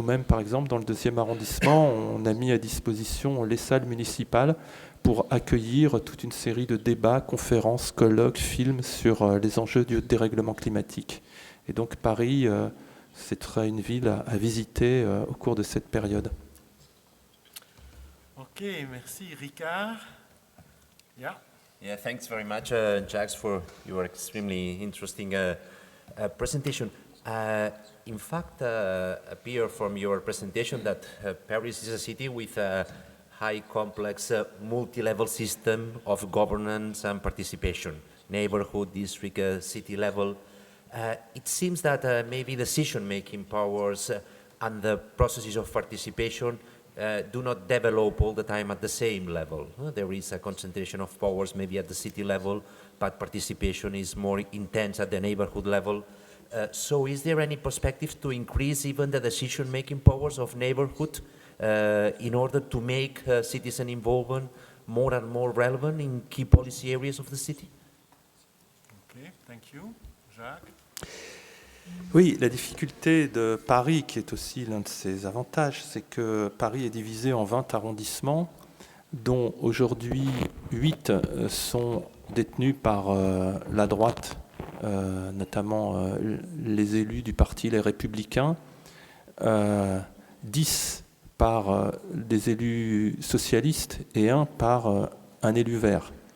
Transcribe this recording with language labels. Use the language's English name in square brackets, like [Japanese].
[French] Nous-mêmes, par exemple, dans le 2e arrondissement, on a mis à disposition les salles municipales pour accueillir toute une série de débats, conférences, colloques, films sur les enjeux du dérèglement climatique. Et donc Paris, c'est une ville à visiter au cours de cette période. Ok, merci. Ricard? Yeah. [English] Yeah, thanks very much, Jacques, for your extremely interesting presentation. In fact, appear from your presentation that Paris is a city with a high complex multi-level system of governance and participation, neighborhood, district, city level. It seems that maybe decision-making powers and the processes of participation do not develop all the time at the same level. There is a concentration of powers maybe at the city level, but participation is more intense at the neighborhood level. So is there any perspective to increase even the decision-making powers of neighborhood in order to make citizen involvement more and more relevant in key policy areas of the city? Okay, thank you. Jacques? [French] Oui, la difficulté de Paris, qui est aussi l'un de ses avantages, c'est que Paris est divisé en 20 arrondissements, dont aujourd'hui 8 sont détenus par la droite, notamment les élus du parti Les Républicains, 10 par des élus socialistes et 1 par un élu vert.